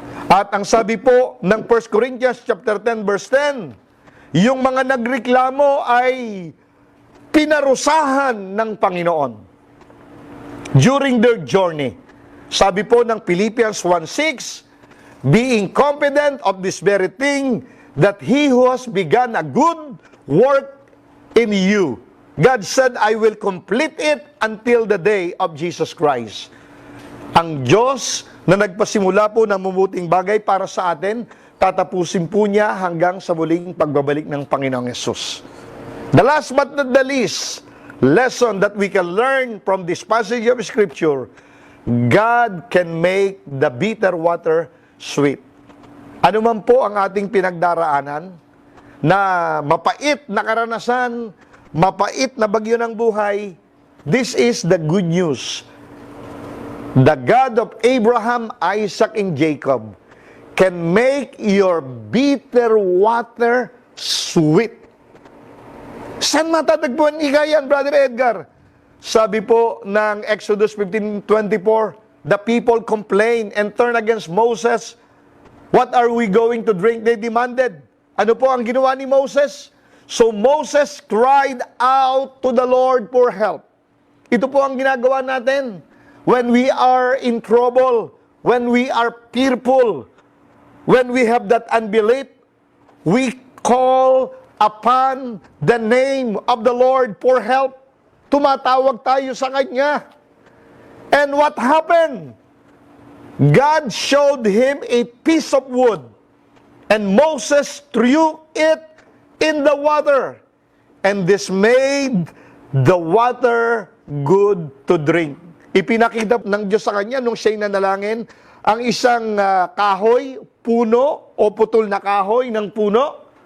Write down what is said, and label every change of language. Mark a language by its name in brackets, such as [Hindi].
[Filipino] At ang sabi po ng 1 Corinthians chapter 10 verse 10, yung mga nagreklamo ay pinarusahan ng Panginoon [English] during their journey. [Filipino] Sabi po ng [English] Philippians 1:6, being confident of this very thing, that He who has begun a good work in you, God said, I will complete it until the day of Jesus Christ. [Filipino] Ang Diyos na nagpasimula po ng mabuting bagay para sa atin, tatapusin po niya hanggang sa muling pagbabalik ng Panginoong Yesus. [English] The last but not the least lesson that we can learn from this passage of Scripture, God can make the bitter water sweet. [Filipino] Ano man po ang ating pinagdaraanan, na mapait na karanasan, mapait na bagyo ng buhay, [English] this is the good news. The God of Abraham, Isaac, and Jacob can make your bitter water sweet. [Filipino] Saan matatagpuan yan, [English] Brother Edgar? [Filipino] Sabi po ng [English] Exodus 15:24, the people complained and turned against Moses. What are we going to drink? They demanded. [Filipino] Ano po ang ginawa ni Moses? [English] So Moses cried out to the Lord for help. [Filipino] Ito po ang ginagawa natin. [English] When we are in trouble, when we are fearful, when we have that unbelief, we call upon the name of the Lord for help. [Filipino] Tumatawag tayo sa Kanya. [English] And what happened? God showed him a piece of wood, and Moses threw it in the water, and this made the water good to drink. [Filipino] Ipinakita ng Diyos sa kanya nung siya'y nanalangin ang isang kahoy, puno o putol na kahoy ng puno.